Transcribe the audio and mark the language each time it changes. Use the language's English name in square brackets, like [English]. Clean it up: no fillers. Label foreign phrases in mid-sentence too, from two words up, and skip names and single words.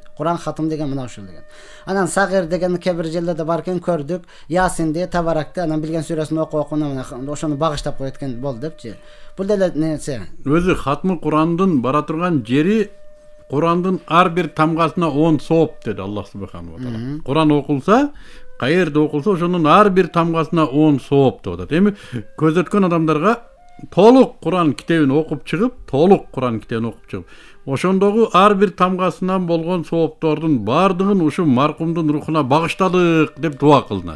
[Kyrgyz] Куран хатым деген мына ушул деген. Анан Сагир деген кебир жерлерде бар экен, көрдүк. Ясинди, Табаракты, анан билген сүрөсүн окуп ошону багыштап коет экен болду депчи. Бул деле нерсе. Өзү Хатмы Курандын бара турган жери Курандын ар бир тамгасына 10 сооп деди Аллах [Arabic] سبحانه وتعالى. [Kyrgyz] Куран окулса, каерде окулса, ошонун ар бир тамгасына 10 сооп деп атат. Эми көзөткөн адамдарга толук Куран китебин окуп чыгып, ошондогу ар бир тамгасынан болгон сооптордун бардыгын ушу маркумдун рухуна багыштадык деп дуа кылынат.